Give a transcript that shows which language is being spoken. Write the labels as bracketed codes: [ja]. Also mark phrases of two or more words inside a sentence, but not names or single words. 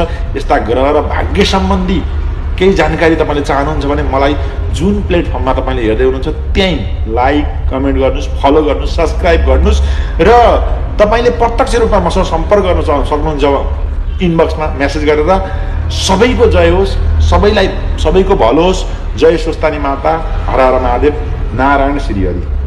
[ne] यस्ता ग्रह र भाग्य सम्बन्धी केही जानकारी तपाईँले चाहनुहुन्छ भने मलाई जुन प्लेटफर्ममा तपाईँले हेर्दै हुनुहुन्छ त्यहीँ [en] like comment [ne] गर्नुहोस्, फलो गर्नुहोस्, सब्सक्राइब गर्नुहोस् र तपाईँले प्रत्यक्ष रूपमा मसँग सम्पर्क गर्न सक्नुहुन्छ इनबक्समा मेसेज गरेर। सबैको जय होस्, सबैको भलो होस्। जय स्वस्थानी माता। हर हर महादेव। नारायण श्री हरि।